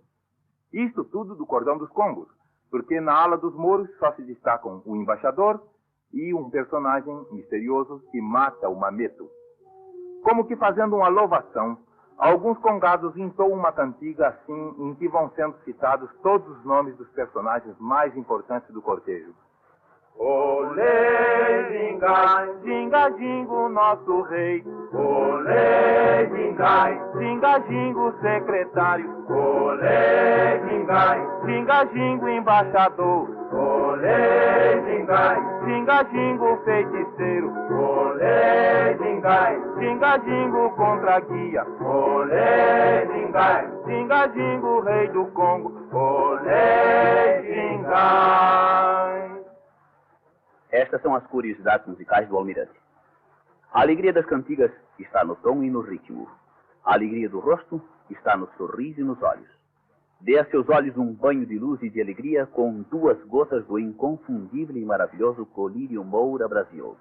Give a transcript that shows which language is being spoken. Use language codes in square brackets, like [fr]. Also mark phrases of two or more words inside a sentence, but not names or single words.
[pt] Isto tudo do cordão dos congos, porque na ala dos mouros só se destacam o embaixador e um personagem misterioso que mata o mameto. Como que fazendo uma louvação, alguns congados entoam uma cantiga assim em que vão sendo citados todos os nomes dos personagens mais importantes do cortejo. Olê, gingai, Ginga, jingo, nosso rei. olê, gingai, Ginga, jingo, secretário. olê, gingai, Ginga, jingo, embaixador. olê, gingai, Ginga, jingo, feiticeiro. olê, gingai, Ginga, jingo, contra-guia. olê, gingai, Ginga, jingo, rei do Congo. olê, gingai. Estas são as curiosidades musicais do almirante. A alegria das cantigas está no tom e no ritmo. A alegria do rosto está no sorriso e nos olhos. Dê a seus olhos um banho de luz e de alegria com 2 gotas do inconfundível e maravilhoso colírio Moura Brasil.